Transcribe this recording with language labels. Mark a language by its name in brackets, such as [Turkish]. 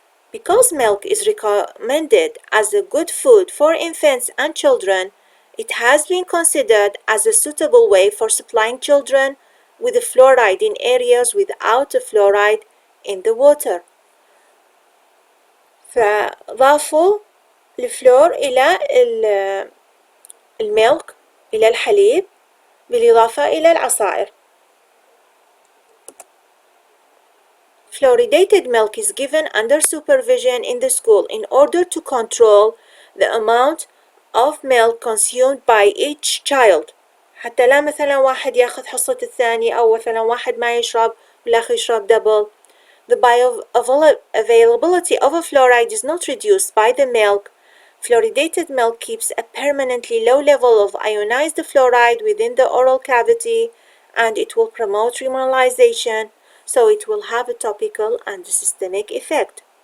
[English] Because milk is recommended as a good food for infants and children, It has been considered as a suitable way for supplying children with fluoride in areas without fluoride in the water. [Arabic] فضافوا الفلور إلى الميلك، إلى الحليب، بالإضافة إلى العصائر. [English] Fluoridated milk is given under supervision in the school in order to control the amount of milk consumed by each child. [Arabic] حتى لا مثلا واحد ياخذ حصة الثاني أو مثلا واحد ما يشرب والآخر يشرب double. [English] The bioavailability of a fluoride is not reduced by the milk. Fluoridated milk keeps a permanently low level of ionized fluoride within the oral cavity, and it will promote remineralization, so it will have a topical and systemic effect.